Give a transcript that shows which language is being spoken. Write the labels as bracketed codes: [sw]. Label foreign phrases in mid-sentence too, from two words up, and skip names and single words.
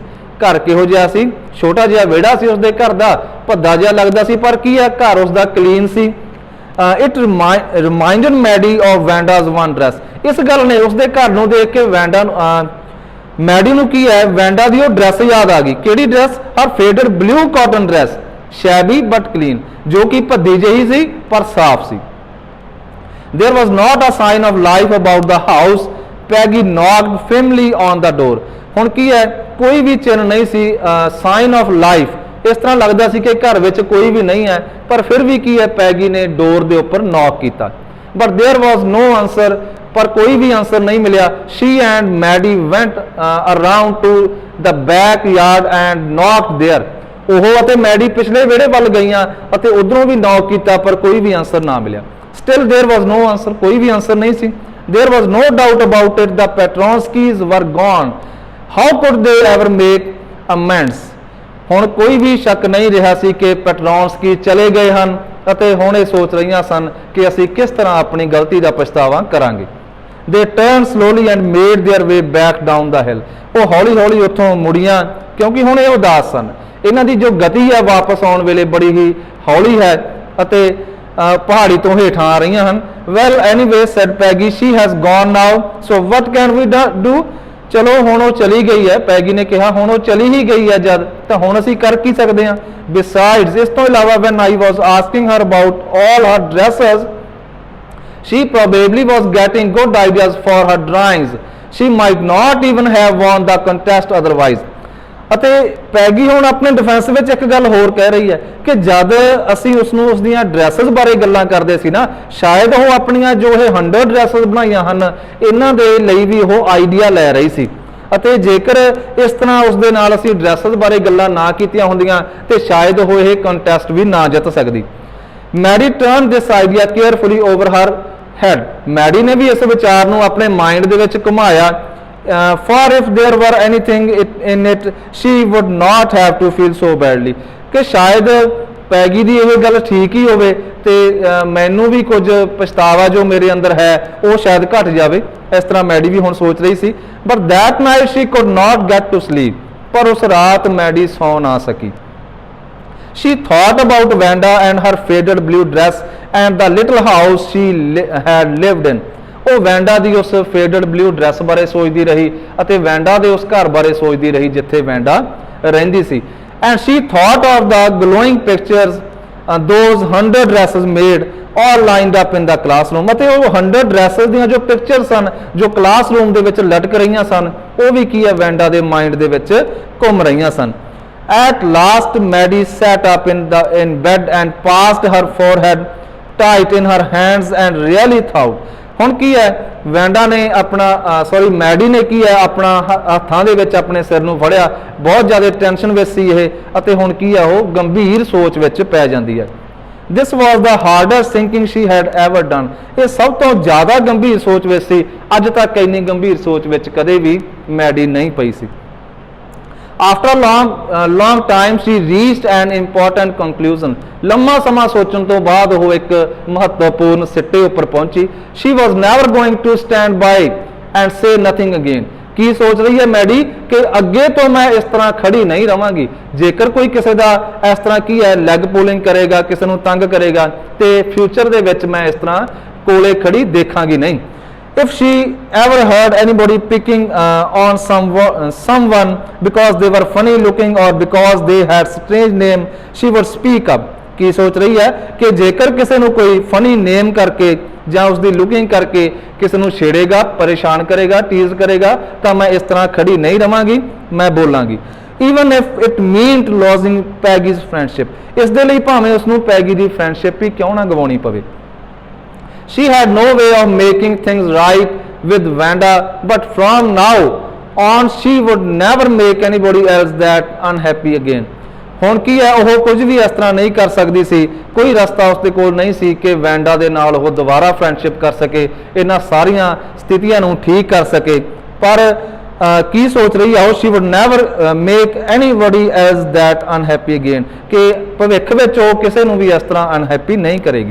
[pa] ਘਰ ਕਿਹੋ ਜਿਹਾ ਸੀ, ਛੋਟਾ ਜਿਹਾ ਵਿਹੜਾ ਸੀ ਉਸਦੇ ਘਰ ਦਾ, ਭੱਦਾ ਜਿਹਾ ਲੱਗਦਾ ਸੀ, ਪਰ ਕੀ ਹੈ, ਘਰ ਉਸਦਾ ਕਲੀਨ ਸੀ। [en] It reminded Maddie of Vanda's one dress. [pa] ਇਸ ਗੱਲ ਨੇ ਉਸਦੇ ਘਰ ਨੂੰ ਦੇਖ ਕੇ ਵੈਂਡਾ ਨੂੰ ਮੈਡੀ ਨੂੰ ਕੀ ਹੈ, ਵੈਂਡਾ ਦੀ ਉਹ ਡਰੈਸ ਯਾਦ ਆ ਗਈ। ਕਿਹੜੀ ਡਰੈਸ? [en] Her faded blue cotton dress, shabby but clean, [pa] ਜੋ ਕਿ ਭੱਦੀ ਜਿਹੀ ਸੀ ਪਰ ਸਾਫ਼ ਸੀ। [en] There was not a sign of life about the house। Peggy knocked firmly on the door। [pa] ਹੁਣ ਕੀ ਹੈ, ਕੋਈ ਵੀ ਚਿੰਨ੍ਹ ਨਹੀਂ ਸੀ, [en] sign of life. [pa] ਇਸ ਤਰ੍ਹਾਂ ਲੱਗਦਾ ਸੀ ਕਿ ਘਰ ਵਿੱਚ ਕੋਈ ਵੀ ਨਹੀਂ ਹੈ, ਪਰ ਫਿਰ ਵੀ ਕੀ ਹੈ, ਪੈਗੀ ਨੇ ਡੋਰ ਦੇ ਉੱਪਰ ਨੌਕ ਕੀਤਾ। [en] But there was no answer। [pa] ਪਰ ਕੋਈ ਵੀ ਆਨਸਰ ਨਹੀਂ ਮਿਲਿਆ। [en] She and Maddie went around to the backyard and knocked there। [pa] ਉਹ ਅਤੇ ਮੈਡੀ ਪਿਛਲੇ ਵਿਹੜੇ ਵੱਲ ਗਈਆਂ ਅਤੇ ਉਧਰੋਂ ਵੀ ਨੌਕ ਕੀਤਾ, ਪਰ ਕੋਈ ਵੀ ਆਨਸਰ ਨਾ ਮਿਲਿਆ। [en] Still there was no answer। [pa] ਕੋਈ ਵੀ ਆਨਸਰ ਨਹੀਂ ਸੀ। [en] There was no doubt about it। The Petronskis were gone। How could they ever make amends। [pa] ਹੁਣ ਕੋਈ ਵੀ ਸ਼ੱਕ ਨਹੀਂ ਰਿਹਾ ਸੀ ਕਿ ਪੈਟਰੋਨਸਕੀ ਚਲੇ ਗਏ ਹਨ ਅਤੇ ਹੁਣ ਇਹ ਸੋਚ ਰਹੀਆਂ ਸਨ ਕਿ ਅਸੀਂ ਕਿਸ ਤਰ੍ਹਾਂ ਆਪਣੀ ਗਲਤੀ ਦਾ ਪਛਤਾਵਾ ਕਰਾਂਗੇ। [en] They turned slowly and made their way back down the hill। [pa] ਉਹ ਹੌਲੀ ਹੌਲੀ ਉੱਥੋਂ ਮੁੜੀਆਂ ਕਿਉਂਕਿ ਹੁਣ ਇਹ ਉਦਾਸ ਸਨ। ਇਹਨਾਂ ਦੀ ਜੋ ਗਤੀ ਹੈ ਵਾਪਸ ਆਉਣ ਵੇਲੇ ਬੜੀ ਹੀ ਹੌਲੀ ਹੈ ਅਤੇ ਪਹਾੜੀ ਤੋਂ ਹੇਠਾਂ ਆ ਰਹੀਆਂ ਹਨ। [en] Well anyway said Peggy, she has gone now, so what can we do। [pa] ਚਲੋ ਹੁਣ ਉਹ ਚਲੀ ਗਈ ਹੈ, ਪੈਗੀ ਨੇ ਕਿਹਾ, ਹੁਣ ਉਹ ਚਲੀ ਹੀ ਗਈ ਹੈ ਜਦ, ਤਾਂ ਹੁਣ ਅਸੀਂ ਕਰ ਕੀ ਸਕਦੇ ਹਾਂ। [en] Besides, [pa] ਇਸ ਤੋਂ ਇਲਾਵਾ [en] when I was asking her about all her dresses, she probably was getting good ideas for her drawings। She might not even have won the contest otherwise। [pa] ਅਤੇ ਪੈਗੀ ਹੁਣ ਆਪਣੇ ਡਿਫੈਂਸ ਵਿੱਚ ਇੱਕ ਗੱਲ ਹੋਰ ਕਹਿ ਰਹੀ ਹੈ ਕਿ ਜਦ ਅਸੀਂ ਉਸਨੂੰ ਉਸਦੀਆਂ ਡਰੈਸਸ ਬਾਰੇ ਗੱਲਾਂ ਕਰਦੇ ਸੀ ਨਾ, ਸ਼ਾਇਦ ਉਹ ਆਪਣੀਆਂ ਜੋ ਇਹ 100 ਡਰੈਸਸ ਬਣਾਈਆਂ ਹਨ ਇਹਨਾਂ ਦੇ ਲਈ ਵੀ ਉਹ ਆਈਡੀਆ ਲੈ ਰਹੀ ਸੀ। ਅਤੇ ਜੇਕਰ ਇਸ ਤਰ੍ਹਾਂ ਉਸਦੇ ਨਾਲ ਅਸੀਂ ਡਰੈਸਸ ਬਾਰੇ ਗੱਲਾਂ ਨਾ ਕੀਤੀਆਂ ਹੁੰਦੀਆਂ ਤੇ ਸ਼ਾਇਦ ਉਹ ਇਹ ਕੰਟੈਸਟ ਵੀ ਨਾ ਜਿੱਤ ਸਕਦੀ। [en] Maddie turn this idea carefully over her head. [pa] ਮੈਡੀ ਨੇ ਵੀ ਇਸ ਵਿਚਾਰ ਨੂੰ ਆਪਣੇ ਮਾਈਂਡ ਦੇ ਵਿੱਚ ਘੁਮਾਇਆ। [en] For if there were anything in it, she would not have to feel so badly। [pa] ਕਿ ਸ਼ਾਇਦ ਪੈਗੀ ਦੀ ਇਹ ਗੱਲ ਠੀਕ ਹੀ ਹੋਵੇ ਤੇ ਮੈਨੂੰ ਵੀ ਕੁਝ ਪਛਤਾਵਾ ਜੋ ਮੇਰੇ ਅੰਦਰ ਹੈ ਉਹ ਸ਼ਾਇਦ ਘਟ ਜਾਵੇ। ਇਸ ਤਰ੍ਹਾਂ ਮੈਡੀ ਵੀ ਹੁਣ ਸੋਚ ਰਹੀ ਸੀ। [en] But that night she could not get to sleep। [pa] ਪਰ ਉਸ ਰਾਤ ਮੈਡੀ ਸੌ ਨਾ ਸਕੀ। [en] She thought about Vanda and her faded blue dress and the little house she had lived in। [pa] ਉਹ ਵੈਂਡਾ ਦੀ ਉਸ [en] faded blue dress [pa] ਬਾਰੇ ਸੋਚਦੀ ਰਹੀ ਅਤੇ ਵੈਂਡਾ ਦੇ ਉਸ ਘਰ ਬਾਰੇ ਸੋਚਦੀ ਰਹੀ ਜਿੱਥੇ ਵੈਂਡਾ ਰਹਿੰਦੀ ਸੀ। [en] And she thought of the glowing pictures those 100 dresses made all lined up in the classroom. [pa] ਅਤੇ ਉਹ 100 ਡਰੈਸਸ ਦੀਆਂ ਜੋ ਪਿਕਚਰ ਸਨ ਜੋ ਕਲਾਸਰੂਮ ਦੇ ਵਿੱਚ ਲਟਕ ਰਹੀਆਂ ਸਨ, ਉਹ ਵੀ ਕੀ ਹੈ, ਵੈਂਡਾ ਦੇ ਮਾਈਂਡ ਦੇ ਵਿੱਚ ਘੁੰਮ ਰਹੀਆਂ ਸਨ। [en] At last Maddie sat up in bed and passed her forehead tight in her hands and really thought। [pa] ਹੁਣ ਕੀ ਹੈ, ਵੈਂਡਾ ਨੇ ਮੈਡੀ ਨੇ ਕੀ ਹੈ, ਆਪਣਾ ਹੱਥਾਂ ਦੇ ਵਿੱਚ ਆਪਣੇ ਸਿਰ ਨੂੰ ਫੜਿਆ। ਬਹੁਤ ਜ਼ਿਆਦਾ ਟੈਨਸ਼ਨ ਵਿੱਚ ਸੀ ਇਹ ਅਤੇ ਹੁਣ ਕੀ ਹੈ, ਉਹ ਗੰਭੀਰ ਸੋਚ ਵਿੱਚ ਪੈ ਜਾਂਦੀ ਹੈ। [en] This was the hardest thinking she had ever done। [pa] ਇਹ ਸਭ ਤੋਂ ਜ਼ਿਆਦਾ ਗੰਭੀਰ ਸੋਚ ਵਿੱਚ ਸੀ। ਅੱਜ ਤੱਕ ਇੰਨੀ ਗੰਭੀਰ ਸੋਚ ਵਿੱਚ ਕਦੇ ਵੀ ਮੈਡੀ ਨਹੀਂ ਪਈ ਸੀ। [en] After a long time she reached an important conclusion। [pa] ਲੰਮਾ ਸਮਾਂ ਸੋਚਣ ਤੋਂ ਬਾਅਦ ਉਹ ਇੱਕ ਮਹੱਤਵਪੂਰਨ ਸਿੱਟੇ ਉੱਪਰ ਪਹੁੰਚੀ। [en] She was never going to stand by and say nothing again। [pa] ਕੀ ਸੋਚ ਰਹੀ ਹੈ ਮੈਡੀ ਕਿ ਅੱਗੇ ਤੋਂ ਮੈਂ ਇਸ ਤਰ੍ਹਾਂ ਖੜੀ ਨਹੀਂ ਰਵਾਂਗੀ। ਜੇਕਰ ਕੋਈ ਕਿਸੇ ਦਾ ਇਸ ਤਰ੍ਹਾਂ ਕੀ ਹੈ [en] leg pulling [pa] ਕਰੇਗਾ, ਕਿਸੇ ਨੂੰ ਤੰਗ ਕਰੇਗਾ ਤੇ ਫਿਊਚਰ ਦੇ ਵਿੱਚ ਮੈਂ ਇਸ ਤਰ੍ਹਾਂ ਕੋਲੇ ਖੜੀ ਦੇਖਾਂਗੀ ਨਹੀਂ। [en] If she ever heard anybody picking on someone because they were funny looking or because they had strange name, she would speak up। [hi] की सोच रही है कि जेकर किसी को कोई [en] funny name [hi] करके ਜਾਂ उसकी लुकिंग करके किसी को छेड़ेगा, परेशान करेगा, टीज करेगा, तो मैं इस तरह खड़ी नहीं रवांगी, मैं बोलांगी। [en] Even if it mean losing Peggy's friendship, [pa] ਇਸ ਦੇ ਲਈ ਭਾਵੇਂ ਉਸਨੂੰ ਪੈਗੀ ਦੀ ਫ੍ਰੈਂਡਸ਼ਿਪ ਹੀ ਕਿਉਂ ਨਾ ਗਵਾਉਣੀ ਪਵੇ। [en] She had no way of making things right with Vanda, but from now on she would never make anybody else that unhappy again. [pa] ਹੁਣ ਕੀ ਹੈ, ਉਹ ਕੁਝ ਵੀ ਇਸ ਤਰ੍ਹਾਂ ਨਹੀਂ ਕਰ ਸਕਦੀ ਸੀ, ਕੋਈ ਰਸਤਾ ਉਸਦੇ ਕੋਲ ਨਹੀਂ ਸੀ ਕਿ ਵੈਂਡਾ ਦੇ ਨਾਲ ਉਹ ਦੁਬਾਰਾ ਫਰੈਂਡਸ਼ਿਪ ਕਰ ਸਕੇ, ਇਹਨਾਂ ਸਾਰੀਆਂ ਸਥਿਤੀਆਂ ਨੂੰ ਠੀਕ ਕਰ ਸਕੇ। ਪਰ ਕੀ ਸੋਚ ਰਹੀ ਹੈ ਉਹ, [en] She would never make anybody as that unhappy again, [pa] ਕਿ ਭਵਿੱਖ ਵਿੱਚ ਉਹ ਕਿਸੇ ਨੂੰ ਵੀ ਇਸ ਤਰ੍ਹਾਂ ਅਨਹੈਪੀ ਨਹੀਂ ਕਰੇਗੀ।